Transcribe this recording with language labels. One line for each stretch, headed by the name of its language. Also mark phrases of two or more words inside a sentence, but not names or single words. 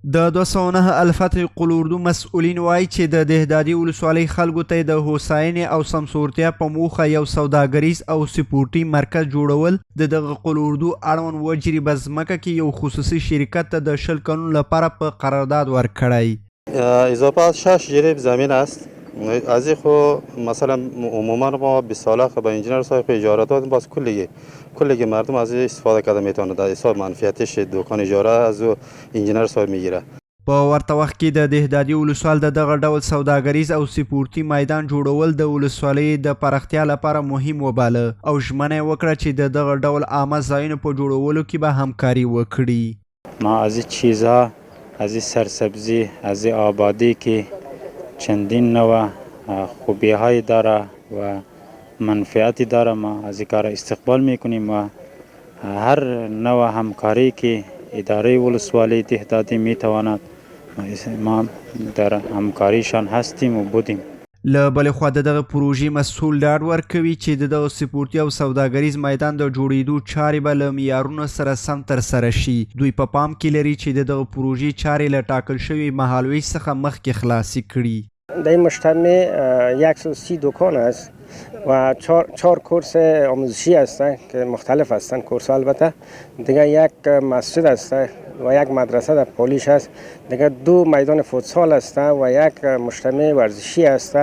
Pashto: د 209 الفتح قلوردو مسؤلین وایي چې د دهدادي ولسوالۍ خلکو ته د هوساینې او سمسورتیا په موخه یو سوداګریز او سپورټي مرکز جوړول د دغه قلوردو اړوند وجریبه ځمکه کې یو خصوصي شرکت ته د 20 کلونو لپاره په قرارداد ورکړی.
Persian: اضافه از 6 جریب زمین است. از این خو مثلا عموما ما 20 ساله به انجینر صاحب اجاره دادیم، باز کلی مردم از این استفاده کرده میتونه در حساب منفعتش دکان اجاره از انجینر صاحب میگیره.
Pashto: په ورته وخت کې د دهدادي ولسوال د دغه ډول سوداګریز او سپورټي میدان جوړول د ولسوالۍ د پراختیا لپاره مهم وباله او ژمنه وکړه چې د دغه ډول عامه ځایونو په جوړولو کې به همکاري وکړي.
Persian: ما از این چیزها، از این سرسبزی، از این آبادی که چندین نوع خوبی های داره و منفعتی داره، ما از این کار استقبال میکنیم و هر نوع همکاری که اداره ولسوالی دهدادی میتواند ما در همکاریشان هستیم و بودیم.
Pashto: له بلې خوا د دغه پروژې مسؤل ډاډ ورکوي چې د دغه سپورټي او سوداګریز میدان د جوړېدو چارې به له معیارونو سره سم ترسره شي. دوی په پام کې لري چې د دغه پروژې چارې له ټاکل شوي مهالویش څخه مخکې خلاصې کړي.
Persian: در این مجتمع 130 دکان است و 4 کورس آموزشی هستند که مختلف هستند کورس البته. دیگه یک مسجد است و یک مدرسه در پولیش است. دیگه 2 میدان فوتسال است و یک مجتمع ورزشی است.